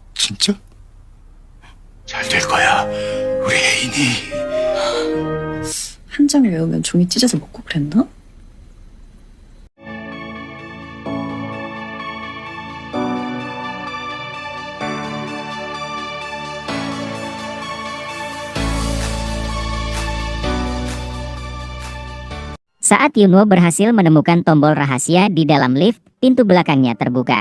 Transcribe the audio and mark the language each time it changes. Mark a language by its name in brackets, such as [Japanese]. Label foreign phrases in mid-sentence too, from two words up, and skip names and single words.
[Korean] 진짜? 잘 될 거야. 우리 혜인이. 한 장 외우면 종이 찢어서 먹고 그랬나? [Indonesian] Saat Yunwo berhasil menemukan tombol rahasia di dalam lift, pintu belakangnya terbuka.